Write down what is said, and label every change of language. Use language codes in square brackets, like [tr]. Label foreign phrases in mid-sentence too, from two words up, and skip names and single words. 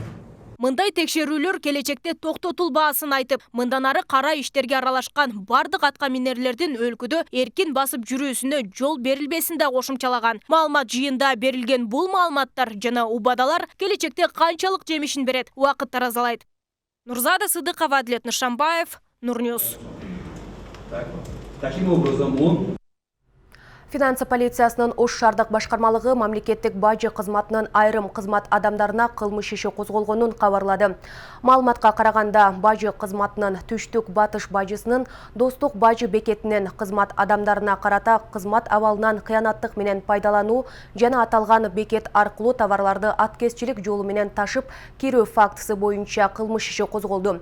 [ky] Мындай текшерүүлөр келечекте токтотулбаасын айтып, мындан ары кара иштерге аралашкан бардык атка минерлердин өлкөдө эркин басып жүрүүсүнө жол берилбесин да кошумчалаган. Маалымат жыйында берилген бул маалыматтар жана убадалар келечекте канчалык жемишин берет, убакыт таразалайт. Нурзада Сыдыкова, Адлет Нышанбаев, Нурньюз. [ru] Таким образом, он... [ky] Финансы полициясынын Ош шаардык башкармалыгы мамлекеттик бажы кызматынын айрым кызмат адамдарына кылмыш иши козголгонун кабарлады. Маалыматка караганда, бажы кызматынын Түштүк Батыш бажысынын Достук бажы бекетинен кызмат адамдарына карата кызмат абалынан кыянаттык менен пайдалануу жана аталган бекет аркылуу товарларды аткезчилик жолу менен ташып кирүү фактысы боюнча кылмыш иши козголду.